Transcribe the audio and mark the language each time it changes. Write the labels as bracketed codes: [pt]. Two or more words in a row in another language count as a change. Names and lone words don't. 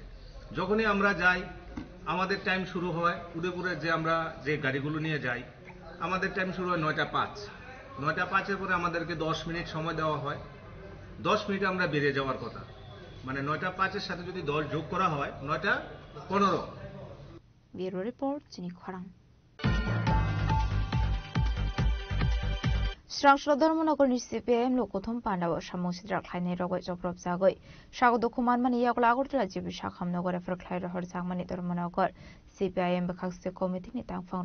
[bn] যখনই আমরা যাই, আমাদের টাইম শুরু হয় উদয়পুরে, আমরা যে গাড়িগুলো নিয়ে যাই, আমাদের টাইম শুরু হয় 9টা 5। 9টা 5-এর পরে আমাদেরকে 10 মিনিট সময় দেওয়া হয়। 10 মিনিটে আমরা বেরিয়ে যাওয়ার কথা, মানে 9টা 5-এর সাথে যদি 10 যোগ করা হয় 9টা 15। ব্যুরো রিপোর্ট, চিনি খরাং। [trp] Srangshlo Dharmanagorni CPIM Lokothum Pandawa Samung Sidrak Khlainai Rogoi Joprop Jagoi Shago Dokuman Mani Yakul Agortala Jibi Shakhamnagor Efer Khlai Rohor Jagmani Dharmanagor CPIM Bekakse Committee ni Tangphang